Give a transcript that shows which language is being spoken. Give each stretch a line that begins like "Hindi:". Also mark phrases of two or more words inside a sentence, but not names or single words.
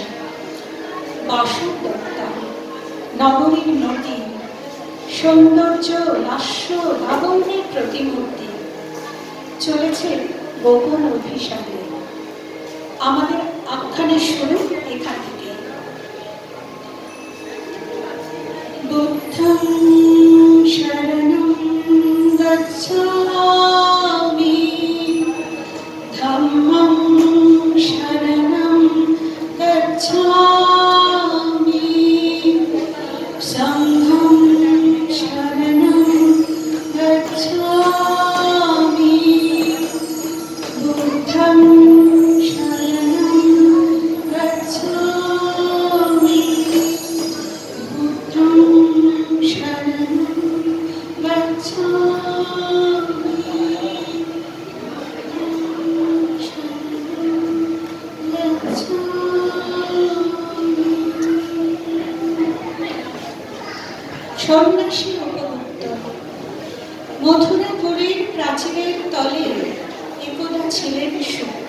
Bangla: বাসর দত্তা, নগরীর নদী, সৌন্দর্য, লাস্য, লাবণ্যের প্রতিমূর্তি, চলেছে গোপন অভিশাপে। আমাদের আখ্যানের শুরু এখান থেকে।
Pali: বুদ্ধং শরণং গচ্ছামি, ধম্মং শরণং গচ্ছামি, সংঘং শরণং গচ্ছামি, বুদ্ধং শরণং গচ্ছামি, বুদ্ধং শরণং গচ্ছামি,
Bangla: সন্ন্যাসী উপভুক্ত। মথুরাপুরীর প্রাচীরের তলে একদা ছিলেন সুপ্ত।